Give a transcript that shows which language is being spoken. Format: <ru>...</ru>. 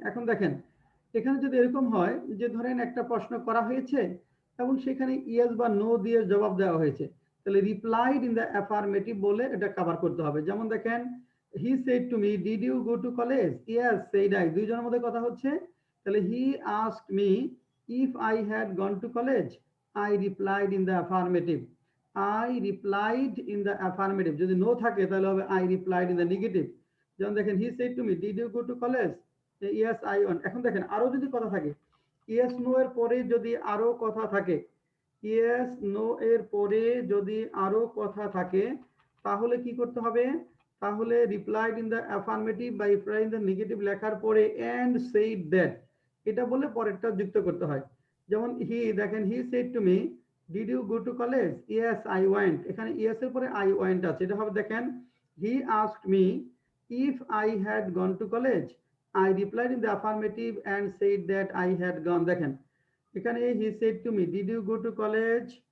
<bn>এখন দেখেন, এখানে যদি এরকম হয় যে ধরেন একটা প্রশ্ন করা হয়েছে এবং সেখানে ইয়েস বা নো দিয়ে জবাব দেওয়া হয়েছে, তাহলে</bn> <en>replied in the affirmative</en> <bn>বলে এটা কভার করতে হবে। যেমন দেখেন,</bn> <en>He said to me, did you go to college? Yes said I.</en> <bn>দুইজনের মধ্যে কথা হচ্ছে, তাহলে</bn> <en>He asked me if I had gone to college. I replied in the affirmative. I replied in the affirmative.</en> <bn>যদি no থাকে তাহলে হবে</bn> <en>I replied in the negative.</en> <bn>যেমন দেখেন,</bn> <en>he said to me, did you go to college? Yes, I went.</en> <bn>এখন দেখেন, আরো যদি কথা থাকে,</bn> <en>yes no</en> <bn>এর পরে যদি আরো কথা থাকে, yes no এর পরে যদি আরো কথা থাকে, তাহলে কি করতে হবে? তাহলে</bn> <en>replied in the affirmative</en> <bn>বা</bn> <en>replied in the negative</en> <bn>লেখার পরে</bn> <en>and said that,</en> <bn>এটা বলে পরেরটা যুক্ত করতে হয়। যেমন দেখেন,</bn> <en>He said to me, did you go to college? Yes I went.</en> <bn>এখানে</bn> <en>yes</en> <bn>এর পরে</bn> <en>I went</en> <bn>আছে, এটা হবে দেখেন,</bn> <en>He asked me if I had gone to college. I replied in the affirmative and said that I had gone.</en> <bn>দেখেন, এখানে</bn> <en>He said to me, did you go to college?</en>